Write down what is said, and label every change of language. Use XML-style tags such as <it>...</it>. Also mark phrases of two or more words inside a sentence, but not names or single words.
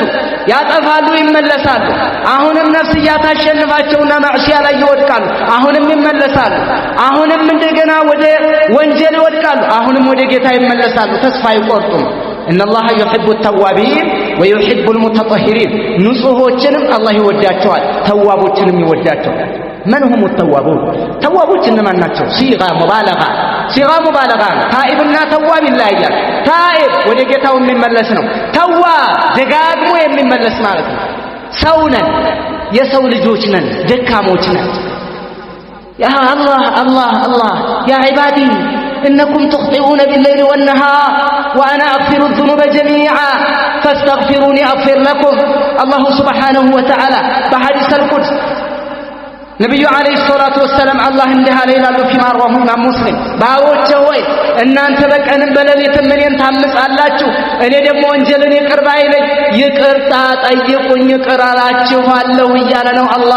<am>ያጠፋሉ፣ ይመለሳሉ። አሁንም ነፍስያ ታሸንፋቸውና ማዕሲያ ላይ ይወድቃሉ። አሁንም ይመለሳሉ። አሁንም እንደገና ወደ ወንጀል ይወድቃሉ። አሁንም ወደ ጌታ ይመለሳሉ። ተስፋ አይቆርጡም።</am> <ar>إن الله يحب التوابين ويحب المتطهرين</ar> <am>ንጹሆችንም አላህ ይወዳቸዋል፣ ተዋቦችንም ይወዳቸዋል።</am> <ar>من هم التوابون</ar> <am>توابوች እነማን ናቸው?</am> <ar>صيغة مبالغة</ar> <am>ታኢብና ተዋብ ይለያያል። ታኢብ ወደ ጌታው የሚመለስ ነው። ተዋብ ደጋግሞ የሚመለስ ማለት ነው። ሰው ነን፣ የሰው ልጆች ነን፣ ደካሞች ነን።</am> <ar>يا الله يا عبادي إنكم تخطئون بالليل والنهار وأنا أغفر الذنوب جميعا فاستغفروني أغفر لكم. الله سبحانه وتعالى بحديث القدس</ar> <am>ነብዩ</am> <ar>عليه الصلاة والسلام</ar> <am>አላህ እንዲህ አለ ይላሉ</am> <ar>فيما رواه</ar> <am>ኢማም ሙስሊም ባሮቼ ሆይ እናንተ በቀንም በሌሊትም እኔን ታምጻላችሁ፣ እኔ ደግሞ ወንጀልን ይቅር ባይ ነኝ። ይቅርታ ጠይቁኝ ይቅር እላችኋለሁ እያለ ነው</am>